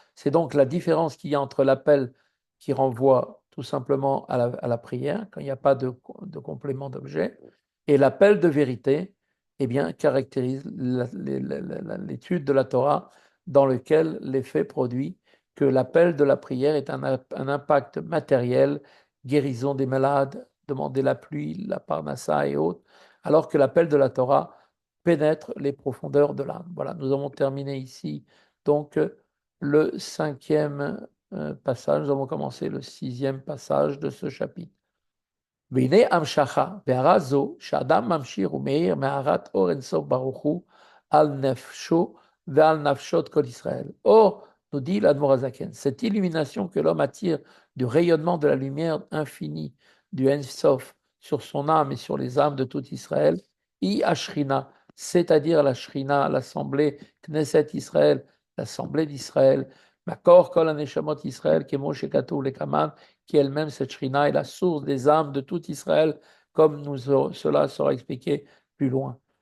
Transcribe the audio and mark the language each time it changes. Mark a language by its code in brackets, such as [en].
[fr] C'est donc la différence qu'il y a entre l'appel qui renvoie tout simplement à la prière, quand il n'y a pas de complément d'objet, et l'appel de vérité, eh bien, caractérise l'étude de la Torah dans lequel l'effet produit que l'appel de la prière est un impact matériel, guérison des malades, demander la pluie, la parnassa et autres, alors que l'appel de la Torah pénètre les profondeurs de l'âme. Voilà, nous avons terminé ici donc le cinquième passage, nous avons commencé le sixième passage de ce chapitre. [he] והנה המשכה, בהערה זו, שאדם ממשיך ומאיר מהארת אור אינסוף ברוך הוא על נפשו ועל נפשות כל ישראל. [fr] Or, nous dit l'Admor Azaken, cette illumination que l'homme attire du rayonnement de la lumière infinie du Ensof sur son âme et sur les âmes de tout Israël, I Ashrina, c'est-à-dire la Shrina, l'assemblée Knesset Israël, l'assemblée d'Israël, [he] Makor Kol Aneshamot Israël, Kemo Shekatu Lekaman, [fr] qui elle-même, cette Shrina, est la source des âmes de tout Israël, comme cela sera expliqué plus loin.